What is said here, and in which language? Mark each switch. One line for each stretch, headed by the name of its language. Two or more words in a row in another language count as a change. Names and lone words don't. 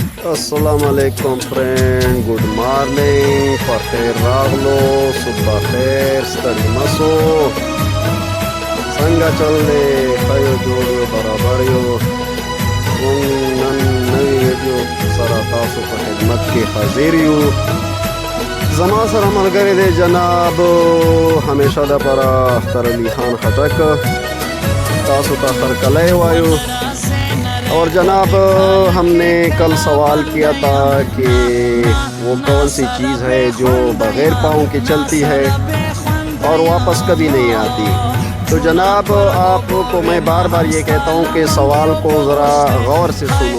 Arabic: السلام علیکم
English: friend, good morning,
Pashto: پخیر راغلو، صبح خیر، ستړي مسو، څنګه چل دی؟ ښه یو، جوړ یو، برابر یو. موږ نن نوې ویډیو سره تاسو په خدمت کې حاضر یو. زما سره ملګری دی جناب همیشه دپاره اختر علي خان خټک، تاسو ته خرکلی وایو.
Urdu: اور جناب ہم نے کل سوال کیا تھا کہ وہ کون سی چیز ہے جو بغیر پاؤں کے چلتی ہے اور واپس کبھی نہیں آتی. تو جناب آپ کو میں بار بار یہ کہتا ہوں کہ سوال کو ذرا غور سے سنو.